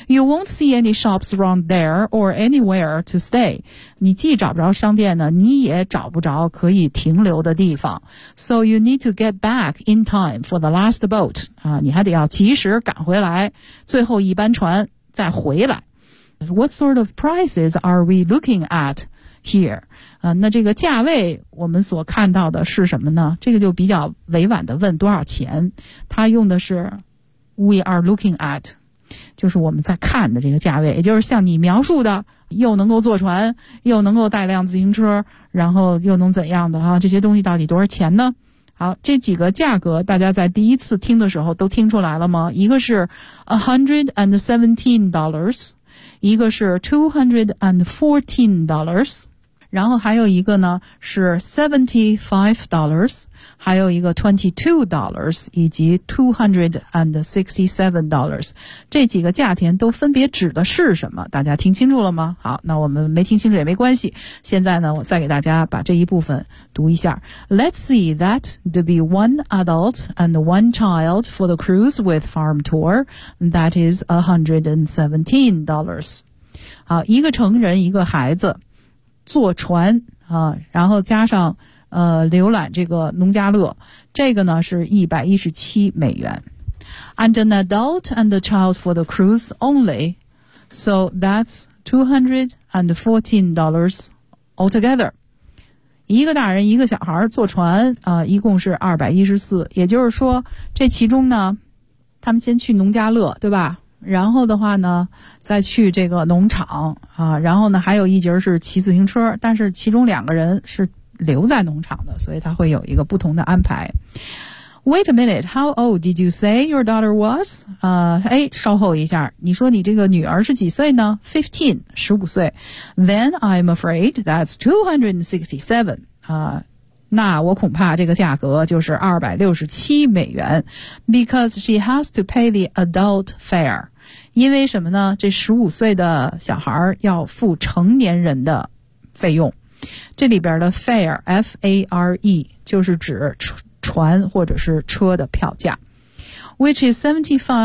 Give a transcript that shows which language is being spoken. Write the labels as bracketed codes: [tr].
[en] You won't see any shops around there or anywhere to stay, [zh] 你既找不着商店呢，你也找不着可以停留的地方。 [en] SoYou need to get back in time for the last boat. [zh] 啊，你还得要及时赶回来，最后一班船再回来。 [en] What sort of prices are we looking at here? [zh] 啊，那这个价位我们所看到的是什么呢？这个就比较委婉的问多少钱。他用的是 [en] we are looking at, [zh] 就是我们在看的这个价位，也就是像你描述的又能够坐船，又能够带辆自行车，然后又能怎样的啊？这些东西到底多少钱呢？好，这几个价格大家在第一次听的时候都听出来了吗？一个是$117，一个是$214，然后还有一个呢是$75，还有一个$22，以及$267。这几个价钱都分别指的是什么？大家听清楚了吗？好，那我们没听清楚也没关系。现在呢，我再给大家把这一部分读一下。 [en] Let's see that there be one adult and one child for the cruise with farm tour. That is $117. [zh] 好，一个成人，一个孩子。坐船啊，然后加上浏览这个农家乐，这个呢是$117。 [en] And an adult and a child for the cruise only. So that's $214 altogether. [zh] 一个大人一个小孩坐船一共是214。也就是说这其中呢他们先去农家乐对吧然后的话呢再去这个农场然后呢还有一节是骑自行车但是其中两个人是留在农场的所以他会有一个不同的安排。 [en] Wait a minute, how old did you say your daughter was? [zh] 稍后一下你说你这个女儿是几岁呢 ?15, 15岁。 [en] Then I'm afraid that's 267. [zh] 那我恐怕这个价格就是$267 [en] because she has to pay the adult fare [zh] 因为什么呢这15岁的小孩要付成年人的费用这里边的 fare F-A-R-E 就是指船或者是车的票价 [en] which is $75